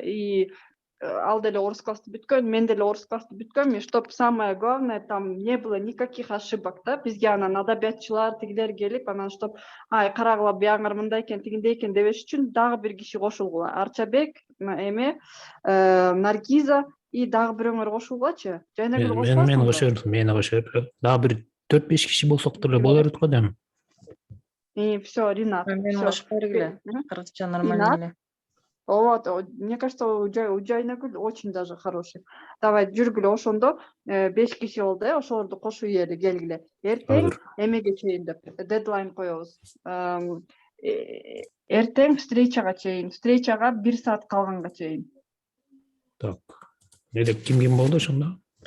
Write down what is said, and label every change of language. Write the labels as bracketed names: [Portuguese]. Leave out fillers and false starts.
[Kyrgyz] И ал деле орус классы бүткөн, мен деле орус классы бүткөм, и [Russian] чтоб самое главное, там не было никаких ошибок [Kyrgyz] да. Бизге анан адабиятчылар тигилер келип, анан чтоб карагыла буяңар мындай экен, тигиндей экен дебеш үчүн дагы бир киши кошулгула. Арчабек, эме Наргиза и дагы бирөөңөр кошулгулачы. Жайнагүл кошуласың? Мен кошордум, мени кошоп. Дагы бир 4-5 киши болсок деле болор го дейм. [Russian] Всё, Ринат. [Kyrgyz] Мен кошуп бергиле. Кыргызча нормально эле. [Russian] Вот, мне кажется, у Жайнагүл очень даже хороший. [Kyrgyz] Давай жүргүлө ошондо 5 киши болду, ошолорду кошуп ийели, келгиле. Эртең эмеге чейин деп дедлайн коебуз. Эртең встречага 1 саат калганга чейин. Так. Недеп ким болду ошондо?